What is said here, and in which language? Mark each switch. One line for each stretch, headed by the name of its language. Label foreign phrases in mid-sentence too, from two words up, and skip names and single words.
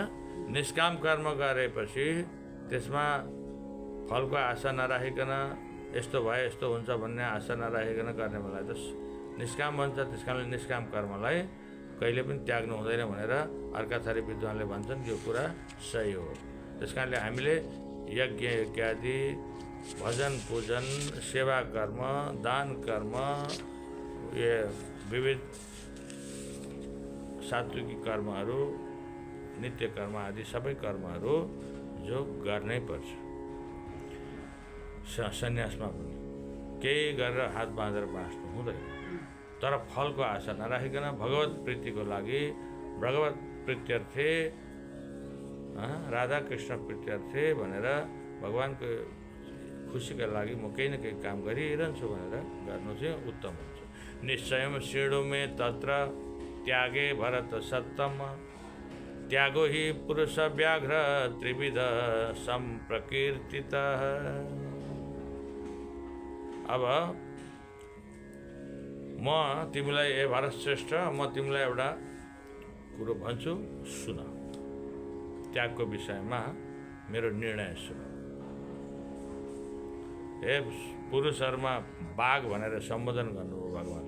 Nepali: निष्काम कर्म गरेपछि त्यसमा फलको आशा नराखिकन यस्तो भए यस्तो हुन्छ भन्ने आशा नराखिकन गर्ने मलाई त निष्काम भन्छ। त्यस कारणले निष्काम कर्मलाई कहिले पनि त्याग्नु हुँदैन भनेर अर्का थरी विद्वानले भन्छन्। यो कुरा सही हो। त्यस कारणले हामीले यज्ञ इत्यादि, भजन पूजन, सेवा कर्म, दान कर्म, ये विविध सात्विकी कर्महरू, नित्य कर्म आदि सबै कर्महरू जो गर्नै पर्छ। सन्यासमा पनि केही गरेर हात बाँधेर बाँच्नु हुँदैन। तर फलको आशा नराखिकन भगवत प्रीतिको लागि,
Sanskrit: भगवत प्रीत्यर्थे,
Nepali: राधा कृष्ण प्रीत्यर्थे भनेर भगवानको खुसीका लागि म केही न केही काम गरिरहन्छु भनेर गर्नु चाहिँ उत्तम हुन्छ।
Sanskrit: निश्चयम श्रेणु मे तत्र त्यागे भरत सत्तम, त्यागो हि पुरुष व्याघ्र त्रिविध सम्प्रकीर्तितः।
Nepali: अब म तिमीलाई ए भारत श्रेष्ठ, म तिमीलाई एउटा कुरो भन्छु सुन। त्यागको विषयमा मेरो निर्णय सुन। हे पुरुषहरूमा बाघ भनेर सम्बोधन गर्नुभयो भगवान्ले।